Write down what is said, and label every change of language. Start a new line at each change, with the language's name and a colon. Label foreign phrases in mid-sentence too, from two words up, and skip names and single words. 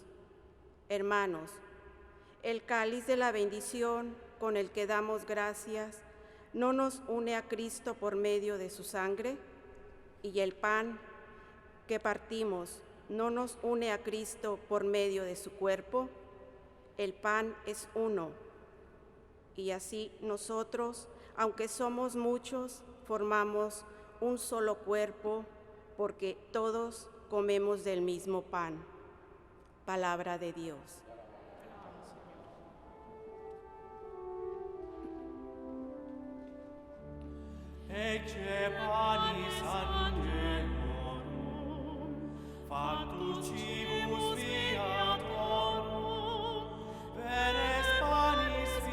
Spanish: Hermanos, el cáliz de la bendición con el que damos gracias no nos une a Cristo por medio de su sangre, y el pan que partimos no nos une a Cristo por medio de su cuerpo. El pan es uno, y así nosotros, aunque somos muchos, formamos un solo cuerpo, porque todos comemos del mismo pan. Palabra de Dios.
Latin: Ecce panis angelorum, factus cibus viatorum, veres panis